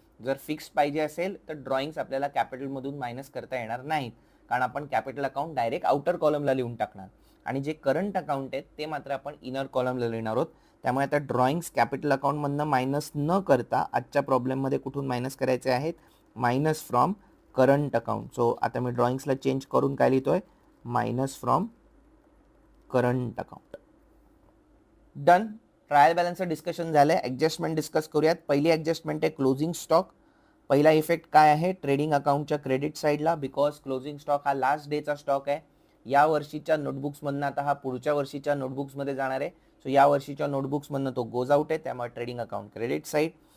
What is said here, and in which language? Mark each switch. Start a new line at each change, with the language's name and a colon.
Marathi: जर फिक्स्ड पाहिजे असेल तर ड्रॉइंग्स आपल्याला कॅपिटलमधून मायनस करता येणार नाहीत, कारण आपण कॅपिटल अकाउंट डायरेक्ट आउटर कॉलमला लिहून टाकणार आणि जे करंट अकाउंट आहेत ते मात्र आपण इनर कॉलमला लिहिणार आहोत. त्यामुळे आता ड्रॉइंग्स कॅपिटल अकाउंटमधनं मायनस न करता आजच्या प्रॉब्लेममध्ये कुठून मायनस करायचे आहेत?
English: Minus from current account.
Marathi: So आता मी ड्रॉइंग्सला चेंज करून काय लिहितोय?
English: Minus from current account. Done.
Marathi: Trial बॅलन्सचं discussion झालंय. ऍडजस्टमेंट डिस्कस करूयात. पहिली ऍडजस्टमेंट आहे क्लोजिंग स्टॉक. पहिला इफेक्ट काय आहे? ट्रेडिंग अकाउंटच्या क्रेडिट साईडला, बिकॉज क्लोजिंग स्टॉक हा लास्ट डेचा स्टॉक आहे. या वर्षीच्या नोटबुक्समधनं आता हा पुढच्या वर्षीच्या नोटबुक्समध्ये जाणार आहे. सो या वर्षीच्या नोटबुक्समधनं तो
English: goes out
Marathi: आहे, त्यामुळे ट्रेडिंग अकाउंट क्रेडिट साईड.